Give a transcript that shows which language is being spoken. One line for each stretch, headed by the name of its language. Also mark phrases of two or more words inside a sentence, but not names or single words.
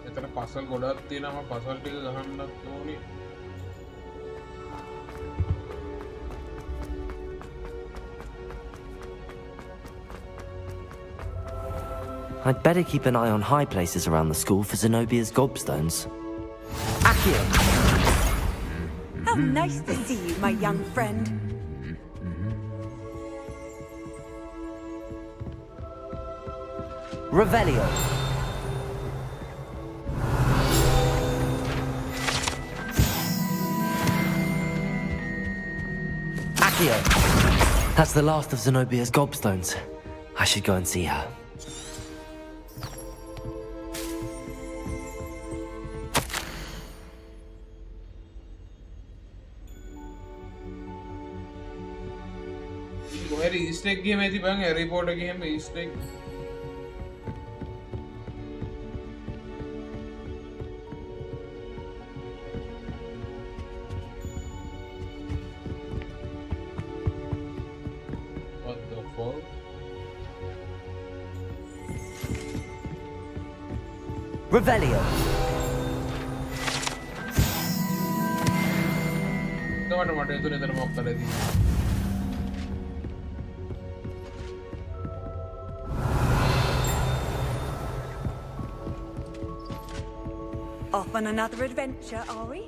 Sinhala: පසල් ගොඩක් තියෙනවා පසල් ටික ගහන්නත් ඕනේ.
English: I'd better keep an eye on high places around the school for Zenobia's gobstones. Accio! How nice to see you, my young friend. Revelio! Accio! That's the last of Zenobia's gobstones. I should go and see her.
Sinhala: කොහෙද
English: Easter egg game
Sinhala: ඇති බං
English: Harry Potter game Easter egg. What the fuck? Revelio!
Sinhala: එතකොට මට එතුනේ එතන මොකක්ද තියෙන්නේ?
English: Off on another adventure, are we?